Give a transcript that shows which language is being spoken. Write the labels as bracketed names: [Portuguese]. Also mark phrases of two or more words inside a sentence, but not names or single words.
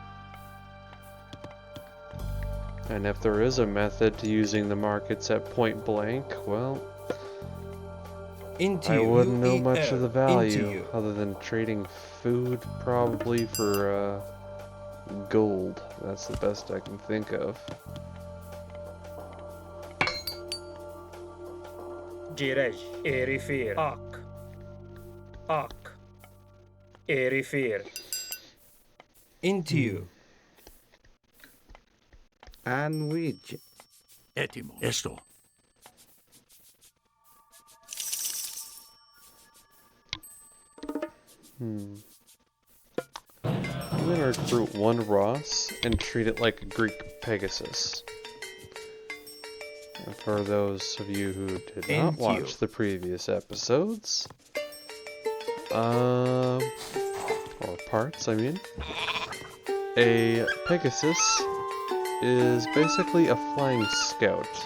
[English] And if there is a method to using the markets at point blank, well, I wouldn't know much of the value other than trading food probably for gold. That's the best I can think of. Girej. Erifir. Ak. Erifir. Into you. Anwij. Etimo. Esto. I'm gonna recruit one Ross and treat it like a Greek Pegasus. And for those of you who did not watch the previous episodes, or parts, I mean, a Pegasus is basically a flying scout.